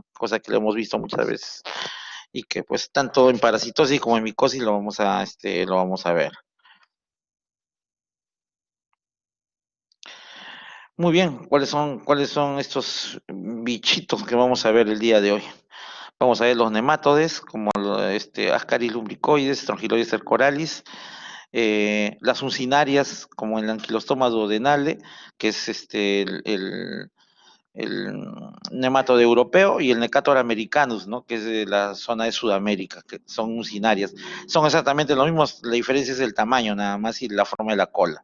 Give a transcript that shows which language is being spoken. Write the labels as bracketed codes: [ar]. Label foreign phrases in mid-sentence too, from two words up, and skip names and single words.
[es] Cosa que lo hemos visto muchas veces y que pues tanto en parasitosis como en micosis lo vamos a ver. Muy bien, ¿cuáles son estos bichitos que vamos a ver el día de hoy? Vamos a ver los nemátodes, como Ascaris lumbricoides, Strongyloides cercoralis, las uncinarias, como el Ankylostoma duodenale, que es el nematode europeo, y el Necator americanus, ¿no? Que es de la zona de Sudamérica, que son uncinarias. Son exactamente los mismos, la diferencia es el tamaño nada más y la forma de la cola.